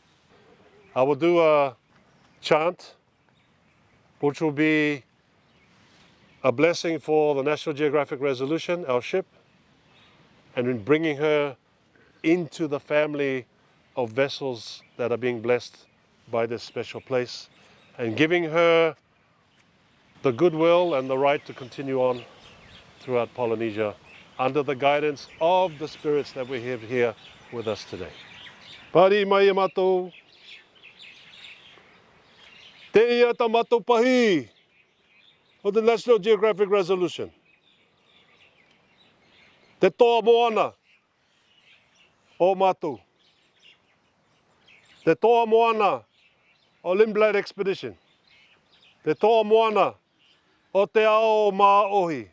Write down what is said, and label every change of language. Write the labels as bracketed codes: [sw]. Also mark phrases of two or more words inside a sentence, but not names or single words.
[en] I will do a chant, which will be a blessing for the National Geographic Resolution, our ship, and in bringing her into the family of vessels that are being blessed by this special place, and giving her the goodwill and the right to continue on throughout Polynesia under the guidance of the spirits that we have here with us today. [ty] Pari mai matou. Te ia ta matou pahi [en] of the National Geographic Resolution. [ty] Te toa moana o matou. Te toa moana o Lindblad Expedition. Te toa moana o te ao mā ohi.